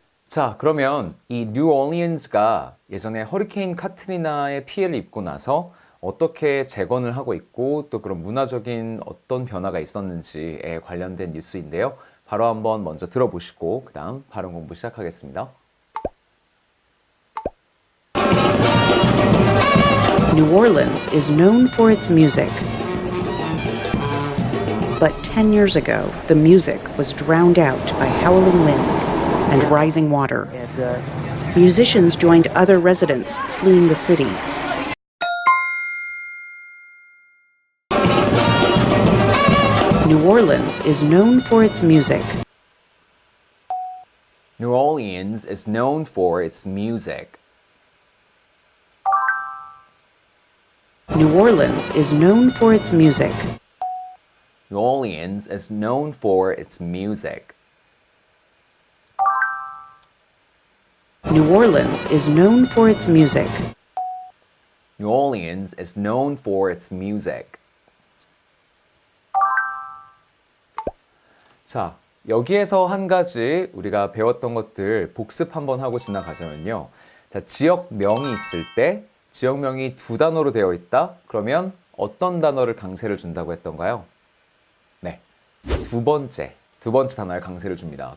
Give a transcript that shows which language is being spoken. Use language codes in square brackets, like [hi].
[ko] 자, 그러면 이 뉴올리언스가 예전에 허리케인 카트리나의 피해를 입고 나서 어떻게 재건을 하고 있고 또 그런 문화적인 어떤 변화가 있었는지에 관련된 뉴스인데요. 바로 한번 먼저 들어보시고 그 다음 발음 공부 시작하겠습니다. [en] New Orleans is known for its music. But 10 years ago, the music was drowned out by howling winds and rising water. Musicians joined other residents fleeing the city. New Orleans is known for its music. New Orleans is known for its music. New Orleans is known for its music. New Orleans is known for its music. New Orleans is known for its music. New Orleans is known for its music. [ko] 자, 여기에서 한 가지 우리가 배웠던 것들 복습 한번 하고 지나가자면요. 자, 지역명이 있을 때 지역명이 두 단어로 되어 있다? 그러면 어떤 단어를 강세를 준다고 했던가요? 네, 두 번째 단어에 강세를 줍니다.